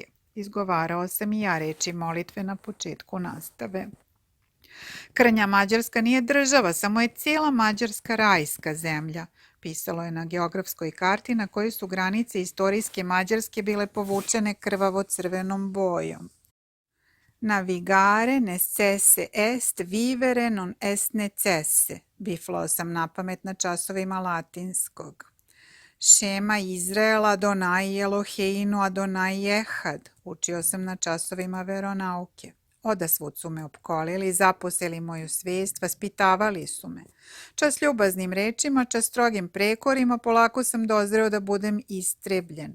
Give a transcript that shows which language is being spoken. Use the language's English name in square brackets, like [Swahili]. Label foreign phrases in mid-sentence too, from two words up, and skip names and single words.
[Serbian] Izgovarao sam i ja reči molitve na početku nastave. Krnja Mađarska nije država, samo je cijela Mađarska rajska zemlja, pisalo je na geografskoj karti na kojoj su granice istorijske Mađarske bile povučene krvavo crvenom bojom. [Latin] Navigare necesse est vivere non est necesse, [Serbian] biflao sam napamet na časovima latinskog. [Hebrew] שמע ישראל אדוני אלוהינו אדוני אחד, [Serbian] učio sam na časovima veronauke. Odasvud su me opkolili, zaposeli moju svijest, vaspitavali su me. Čas ljubaznim rečima, čas strogim prekorima, polako sam dozreo da budem istrebljen.